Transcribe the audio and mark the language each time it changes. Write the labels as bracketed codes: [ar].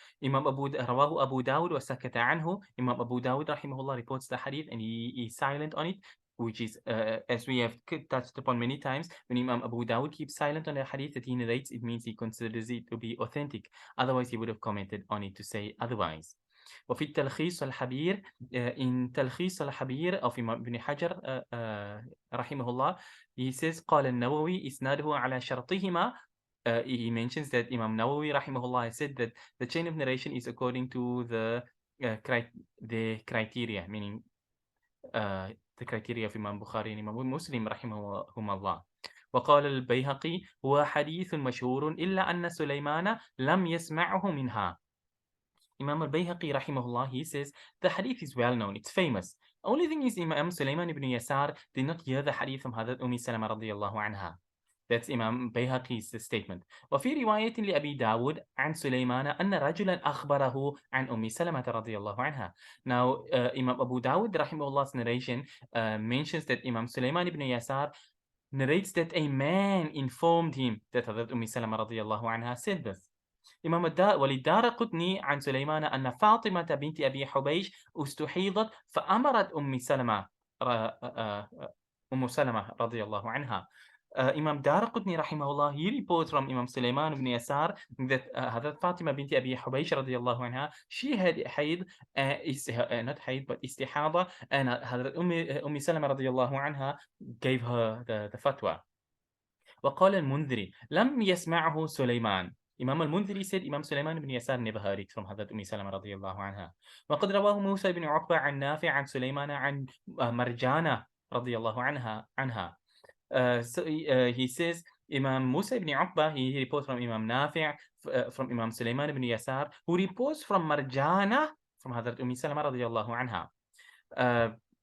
[ar] Rawahu Abu Dawud wa sakata anhu. [en] Imam Abu Dawud rahimahullah reports the hadith and he is silent on it, which is, as we have touched upon many times, when Imam Abu Dawud keeps silent on the hadith that he narrates, it means he considers it to be authentic. Otherwise, he would have commented on it to say otherwise. [ar] وفي التلخيص الحبير in تلخيص الحبير of Imam Ibn Hajar رحمه الله, [en] he says [ar] قال النووي إسناده على شرطهما. [en] He mentions that Imam Nawawi rahimahullah said that the chain of narration is according to the criteria, meaning the criteria of Imam Bukhari and Imam Muslim رحمهم الله. [ar] وقال البيهقي هو حديث مشهور إلا أن سليمان لم يسمعه منها. [en] Imam al-Bayhaqi rahimahullah, he says, the hadith is well known, it's famous. Only thing is Imam Sulaiman ibn Yasar did not hear the hadith from Hazrat Salama radiallahu anha. That's Imam Bayhaqi's statement. [ar] وفي رواية لأبي داود عن سليمان أن رجلا أخبره عن سلمة رضي الله عنها. [en] Now, Imam Abu Dawud rahimahullah's narration mentions that Imam Sulaiman ibn Yasar narrates that a man informed him that Hazrat Salama radiallahu anha said this. [ar] إمام وللدارقطني عن سليمان أن فاطمة بنت أبي حبيش استحيضت فأمرت أم سلمة رضي الله عنها. [en] Imam Daraqutni rahimahullah, he reports from Imam Sulaiman ibn Yasar that Hazrat Fatima binti Abi Hubaysh radiyallahu anha, she had Hayd, not Hayd but Istihaadhah, and Hazrat Salama radiyallahu anha gave her the fatwa. [ar] وقال المنذري لم يسمعه سليمان. [en] Imam al-Mundhiri said Imam Sulaiman ibn Yasar never heard it from Hazrat Salama radiallahu anha. [ar] وقد رواه موسى بن عقبة عن نافع عن سليمان عن مرجانة رضي الله عنها. [en] So he says Imam Musa ibn Uqba, he reports from Imam Nafi' from Imam Sulaiman ibn Yasar, who reports from Marjana from Hazrat Salama radiallahu anha.